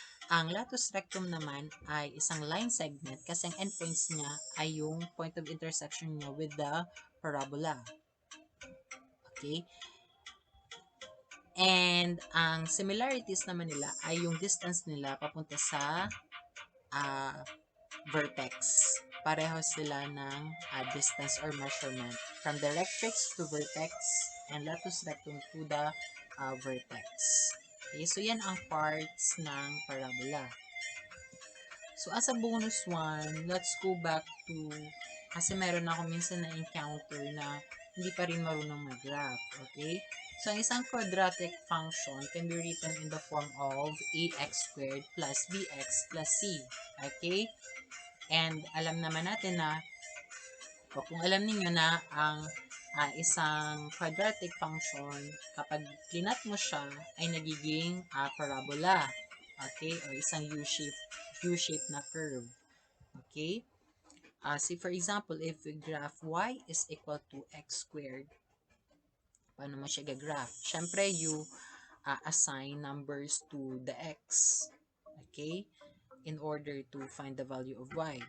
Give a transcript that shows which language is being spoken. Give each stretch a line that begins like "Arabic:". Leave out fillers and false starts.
Filipino: Ang latus rectum naman ay isang line segment kasi ang endpoints niya ay yung point of intersection niya with the parabola. Okay? And ang similarities naman nila ay yung distance nila papunta sa vertex. Pareho sila ng
English: distance or measurement from directrix to vertex and latus rectum to the vertex.
Filipino: Okay, so yan ang parts ng parabola.
English: So as a bonus one, let's go back to,
Filipino: kasi meron ako minsan na encounter na hindi pa rin marunong mag-graph. Okay?
English: So, ang isang quadratic function can be written in the form of ax squared plus bx plus c. Okay?
Filipino: And alam naman natin na, o kung alam niyo na ang isang quadratic function, kapag clinat mo siya, ay nagiging parabola. Okay? O isang U-shape na curve. Okay?
English: See, for example, if we graph y is equal to x squared, paano mo siya gagraph? Siyempre, you assign numbers to the x. Okay? In order to find the value of y.